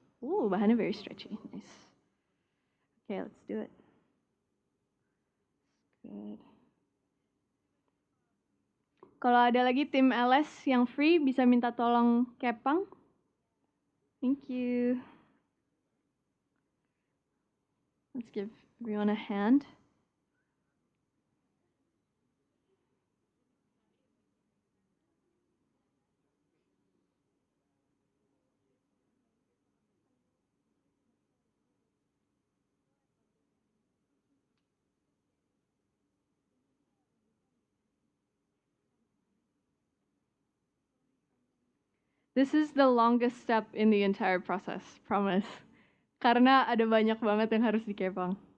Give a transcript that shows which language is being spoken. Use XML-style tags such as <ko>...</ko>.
<id>Bahannya</id> <en>very stretchy. Nice. Okay, let's do it. Good.</en> <id>Kalau ada lagi tim LS yang free, bisa minta tolong kepang.</id> <en>Thank you. Let's give everyone a hand. This is the longest step in the entire process, promise.</en> <id>Karena ada banyak banget yang harus dikepang.</id>